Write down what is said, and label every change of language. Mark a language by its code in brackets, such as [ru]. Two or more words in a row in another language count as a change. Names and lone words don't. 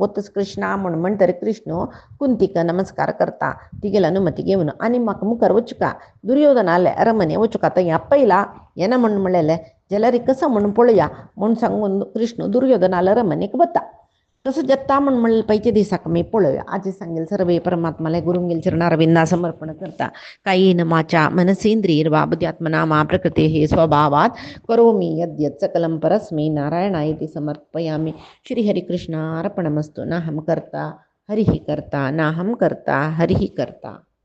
[kok] गोतस कृष्णा म्हूण म्हणटरी कृष्ण कुंतीक नमस्कार करता तिगेल अनुमती घेवन आनी म्हाका मुखार वचुका दुर्योधनाले अरमने वचुका थंय आपयला येना म्हणून म्हणलेलें जाल्यार कसं म्हणून पळया म्हूण सांगून कृष्ण दुर्योधनाला अरमनेक वता तसं जत्ता म्हणून म्हणलें पयच्या दिसाक आमी पळोवया आजी सांगेल सर्वे परमात्माले गुरुंगेल चरणारविंदा समर्पण करता [sa] कायेन वाचा मनसेंद्रियैर् वा बुद्ध्यात्मना मा प्रकृतेः स्वभावात् करोमि यद्यत् सकलं परस्मै नारायणायेति समर्पयामि श्रीहरिकृष्णार्पणमस्तु नाहं कर्ता हरिः कर्ता नाहं कर्ता हरिः कर्ता।